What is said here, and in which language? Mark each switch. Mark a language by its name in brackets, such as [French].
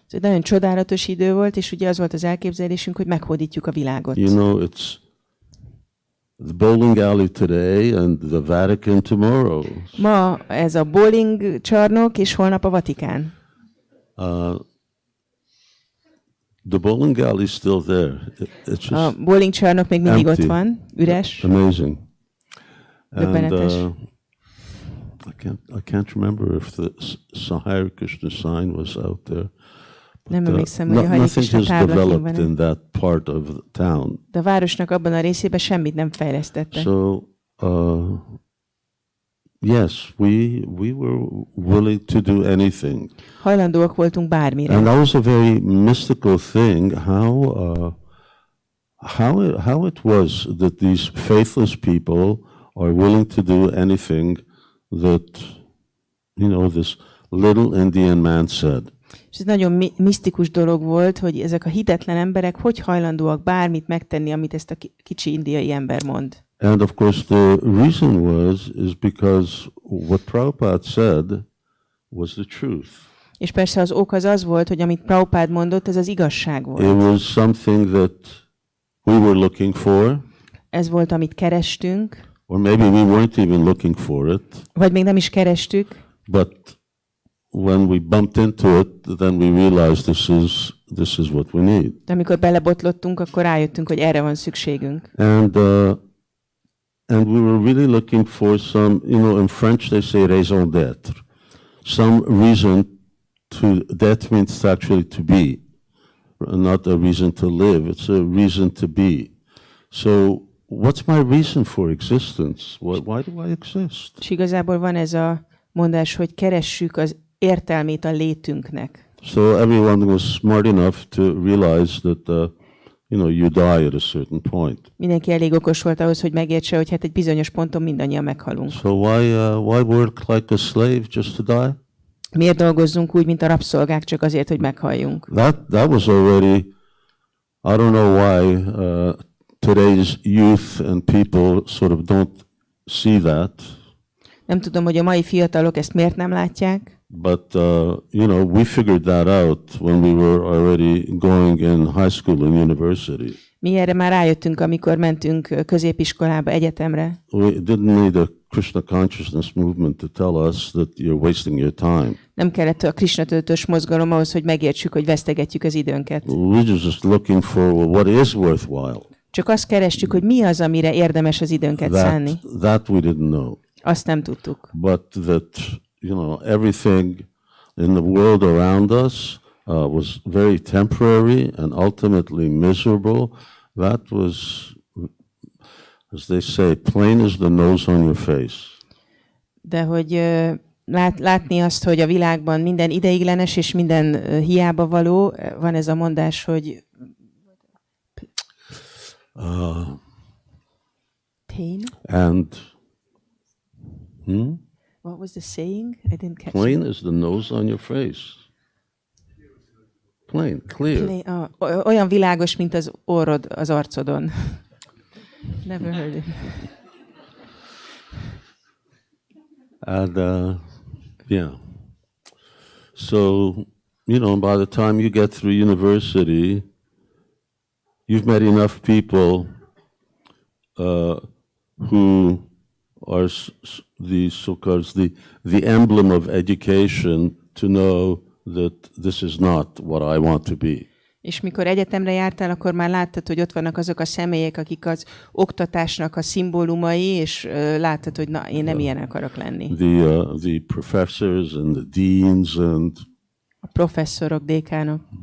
[Hungarian] Ez egy nagyon csodálatos idő volt, és ugye az volt az elképzelésünk, hogy meghódítjuk a világot. [English] It's the bowling alley today and the Vatican tomorrow. [Hungarian] Ma ez a bowling csarnok, és holnap a Vatikán. [English] The bowling alley is still there. It's just [Hungarian] a bowling csarnok még mindig [English] empty. [Hungarian] ott van, üres. [English] Amazing. [Hungarian] Döbbenetes. [English] I can't remember if the Hare Krishna sign was out there. [Hungarian] Nem emlékszem, hogy a Hare Krishna [English] nothing has [Hungarian] tábla developed kint [English] in that part of the town. [Hungarian] De a városnak abban a részében semmit nem fejlesztettek. [English] So, yes, we were willing to do anything. [Hungarian] Hajlandóak voltunk bármire. [English] And that was a very mystical thing, how it was that these faithless people are willing to do anything that, this little Indian man said. [Hungarian] És ez nagyon misztikus dolog volt, hogy ezek a hitetlen emberek hogy hajlandóak bármit megtenni, amit ezt a kicsi indiai ember mond. [English] And of course the reason is because what Prabhupada said was the truth. [Hungarian] És persze az ok az volt, hogy amit Prabhupada mondott, ez az igazság volt. [English] It was something that we were looking for. [Hungarian] Ez volt, amit kerestünk. [English] Or maybe we weren't even looking for it. [Hungarian] Vagy még nem is kerestük. [English] But when we bumped into it, then we realized this is what we need. [Hungarian] De amikor belebotlottunk, akkor rájöttünk, hogy erre van szükségünk. [English] And we were really looking for some, in French they say [French] raison d'être. [English] Some reason to, that means actually to be, not a reason to live, it's a reason to be. So what's my reason for existence? Why do I exist? [Hungarian] És igazából van ez a mondás, hogy keressük az értelmét a létünknek. [English] So everyone was smart enough to realize that, you die at a certain point. [Hungarian] Mindenki elég okos volt ahhoz, hogy megértse, hogy hát egy bizonyos ponton mindannyian meghalunk. [English] So why work like a slave just to die? [Hungarian] Miért dolgozzunk úgy, mint a rabszolgák, csak azért, hogy meghalljunk? [English] That was already, I don't know why today's youth and people sort of don't see that. [Hungarian] Nem tudom, hogy a mai fiatalok ezt miért nem látják. [English] But, we figured that out when we were already going in high school and university. [Hungarian] Mi erre már rájöttünk, amikor mentünk középiskolába, egyetemre. [English] We didn't need a Krishna consciousness movement to tell us that you're wasting your time. [Hungarian] Nem kellett a Krishna tudatos mozgalom ahhoz, hogy megértsük, hogy vesztegetjük az időnket. [English] We were just looking for what is worthwhile. [Hungarian] Csak azt kerestük, hogy mi az, amire érdemes az időnket szánni. [English] That we didn't know. [Hungarian] Azt nem tudtuk. [English] But that, everything in the world around us was very temporary and ultimately miserable. That was, as they say, plain as the nose on your face. [Hungarian] De hogy látni azt, hogy a világban minden ideiglenes és minden hiába való, van ez a mondás, hogy pain? [English] And What was the saying? I didn't catch plain it. as the nose on your face. Plain, clear. [Hungarian] Olyan világos, mint az orrod az arcodon. [English] Never heard it. And yeah. So, by the time you get through university, you've met enough people who are the so-called the emblem of education to know that this is not what I want to be. [Hungarian] És mikor egyetemre jártál, akkor már láttad, hogy ott vannak azok a személyek, akik az oktatásnak a szimbólumai, és láttad, hogy na, én nem ilyen akarok lenni. [English] The professors and the deans and [Hungarian] a professzorok, dékánok.